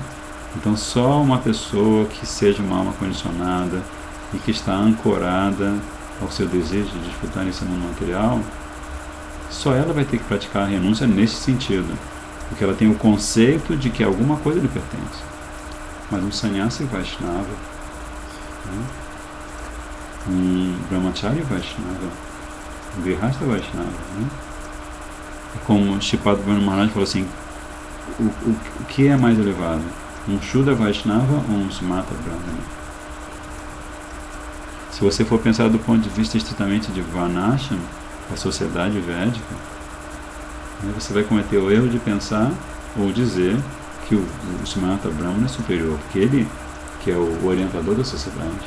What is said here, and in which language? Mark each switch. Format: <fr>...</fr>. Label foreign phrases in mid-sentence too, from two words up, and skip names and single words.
<pt>Então só uma pessoa que seja uma alma condicionada e que está ancorada ao seu desejo de desfrutar nesse mundo material, só ela vai ter que praticar a renúncia nesse sentido, porque ela tem o conceito de que alguma coisa lhe pertence. Mas um</pt> <sa>sannyasi Vaishnava,</sa> <pt>né? Um</pt> <sa>brahmachari Vaishnava,</sa> <pt>um</pt> <sa>grihastha Vaishnava,</sa> <pt>né? Como Shripad Brahma Maharaj falou assim, o que é mais elevado? Um</pt> <sa>Shudra Vaishnava</sa> <pt>ou um</pt> <sa>Smata Brahmana?</sa> <pt>Se você for pensar do ponto de vista estritamente de Varnashram, a sociedade védica, né, você vai cometer o erro de pensar ou dizer que o</pt> <sa>Smata Brahmana</sa> <pt>é superior, porque ele que é o orientador da sociedade.</pt>